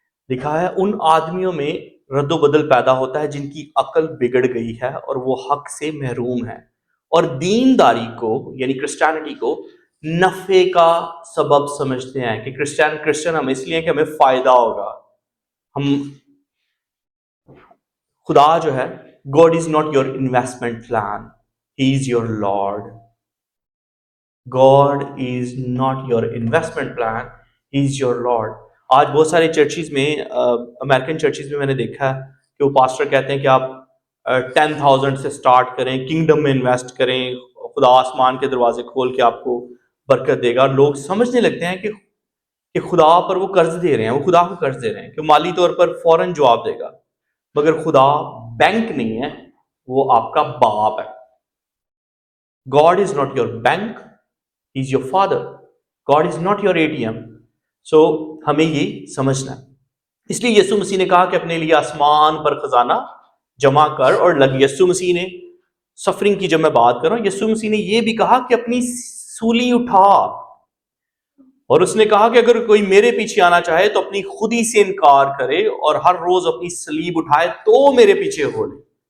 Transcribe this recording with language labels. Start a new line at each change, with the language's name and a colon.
Urdu: لکھا ہے ان آدمیوں میں رد و بدل پیدا ہوتا ہے جن کی عقل بگڑ گئی ہے اور وہ حق سے محروم ہے اور دینداری کو یعنی کرسچینٹی کو نفع کا سبب سمجھتے ہیں کہ کرسچن ہم اس لیے کہ ہمیں فائدہ ہوگا. ہم خدا جو ہے،
English: God is not your investment plan, He is your Lord. God is not your investment plan, He is your Lord.
Urdu: آج بہت سارے چرچز میں، امریکن چرچز میں نے دیکھا ہے کہ وہ پاسٹر کہتے ہیں کہ آپ 10,000 سے سٹارٹ کریں، کنگڈم میں انویسٹ کریں، خدا آسمان کے دروازے کھول کے آپ کو برکت دے گا. اور لوگ سمجھنے لگتے ہیں کہ خدا پر وہ قرض دے رہے ہیں، وہ خدا کو قرض دے رہے ہیں کہ مالی طور پر فوراً جواب دے گا. مگر خدا بینک نہیں ہے، وہ آپ کا باپ ہے.
English: God is not your bank, He is your father. God is not your ATM.
Urdu: سو ہمیں یہ سمجھنا ہے. اس لیے یسوع مسیح نے کہا کہ اپنے لیے آسمان پر خزانہ جمع کر اور لگ. یسوع مسیح نے سفرنگ کی جب میں بات کر رہا ہوں، یسوع مسیح نے یہ بھی کہا کہ اپنی سولی اٹھا، اور اس نے کہا کہ اگر کوئی میرے پیچھے آنا چاہے تو اپنی خودی سے انکار کرے اور ہر روز اپنی صلیب اٹھائے تو میرے پیچھے ہو لے.